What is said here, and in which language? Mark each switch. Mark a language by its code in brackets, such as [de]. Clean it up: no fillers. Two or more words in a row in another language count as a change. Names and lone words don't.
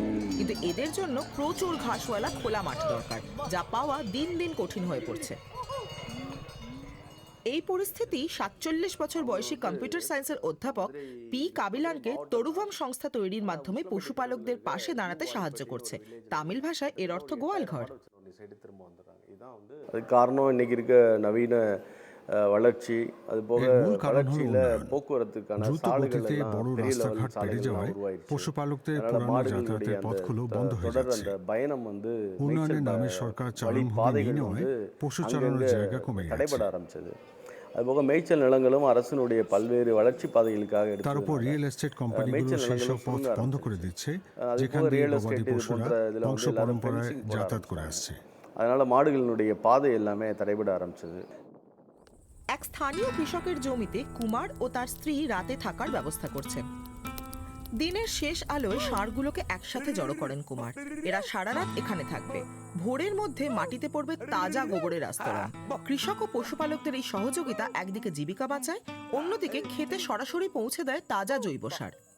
[bn] কিন্তু এদের জন্য প্রচুর ঘাসওয়ালা খোলা মাঠ দরকার, যা পাওয়া দিন দিন কঠিন হয়ে পড়ছে। এই পরিস্থিতি 47 বছর বয়সী কম্পিউটার সায়েন্সের অধ্যাপক পি কাবিলানকে তরুভাম সংস্থা তৈরির মাধ্যমে পশুপালকদের পাশে দাঁড়াতে সাহায্য করছে। তামিল ভাষায় এর অর্থ গোয়ালঘর। [ta] কারণ இன்னைக்கு இருக்க নবীন வளர்ச்சி, அது போக வளர்ச்சியில போக்குவரத்துக்கான சாலைகள் [bn] বড় রাস্তাঘাট পেরিয়ে যাওয়ায় পশুপালকদের পুরানো যাতায়াতের পথগুলো বন্ধ হয়ে যাচ্ছে। [ta] பயணம் வந்து [bn] উন্নয়নের নামে সরকার চারণভূমি নিয়ে নেওয়ায় পশু চালানোর জায়গা কমে গেছে। [ta] தடைபட ஆரம்பிச்சது। அதுபோக மேய்ச்சல் நிலங்களும் அரசினுடைய பல்வேறு வளர்ச்சி பாதைகளுக்காக [bn] তার উপর রিয়েল এস্টেট কোম্পানিগুলো সেই সব পথ বন্ধ করে দিচ্ছে, যেখান দিয়ে গবাদি পশুরা বংশ পরম্পরায় যাতায়াত করে আসছে। [ta] அதனால மாடுகளினுடைய பாதை எல்லாமே தடைபட ஆரம்பிச்சது। [bn] এক স্থানীয় কৃষকের জমিতে কুমার ও তার স্ত্রী রাতে থাকার ব্যবস্থা করছেন। দিনের শেষ আলোয় ষাঁড়গুলোকে একসাথে জড়ো করেন কুমার। এরা সারা রাত এখানে থাকবে। ভোরের মধ্যে মাটিতে পড়বে তাজা গোবরের আস্তরণ। কৃষক ও পশুপালকদের এই সহযোগিতা একদিকে জীবিকা বাঁচায়, অন্যদিকে খেতে সরাসরি পৌঁছে দেয় তাজা জৈব সার।